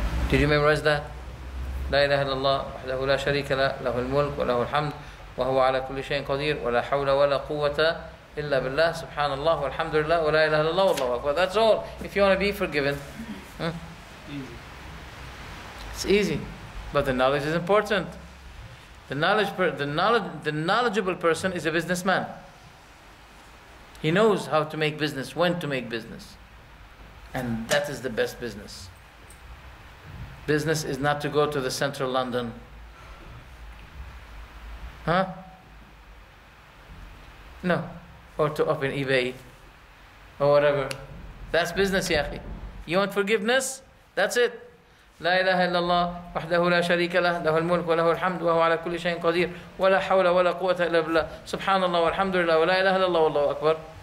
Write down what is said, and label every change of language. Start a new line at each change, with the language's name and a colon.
English: Did you memorize that?
Arabic: لا إله إلا الله وحده لا شريك له له الملك وله الحمد وهو على كل شيء قدير ولا حول ولا قوة إلا بالله سبحان الله والحمد لله ولا إله إلا الله والله أكبر.
English: That's all. If you want to be forgiven. Easy. It's easy, but the knowledge is important. The knowledgeable person is a businessman. He knows how to make business, when to make business, and that is the best business. Business is not to go to the central London, no, or to open eBay or whatever. That's business, ya akhi. You want forgiveness? That's it.
Arabic: لا إله إلا الله وحده لا شريك له له الملك وله الحمد وهو على كل شيء قدير ولا حول ولا قوة إلا بالله سبحان الله والحمد لله ولا إله إلا الله والله أكبر.